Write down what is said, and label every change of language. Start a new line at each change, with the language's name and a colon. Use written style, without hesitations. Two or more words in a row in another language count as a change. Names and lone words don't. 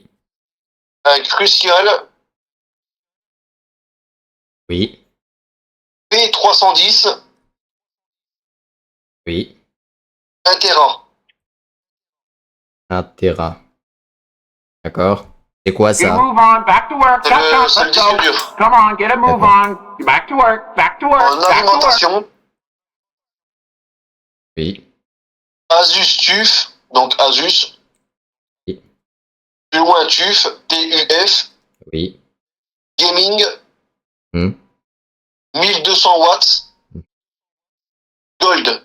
French: un Crucial Oui. P310, Oui. 1 Tera. 1 Tera. D'accord. C'est quoi
English: Get a
French: ça?
English: move on, back to work, chop chop,
French: C'est le
English: let's
French: disque
English: go.
French: dur.
English: Come on, get a move on. Back to work, back to work,
French: En
English: back to work.
French: alimentation, Oui. Asus TUF, donc Asus. Oui. Plus loin TUF, TUF. Oui. Gaming, Hmm. 1200 watts. Gold.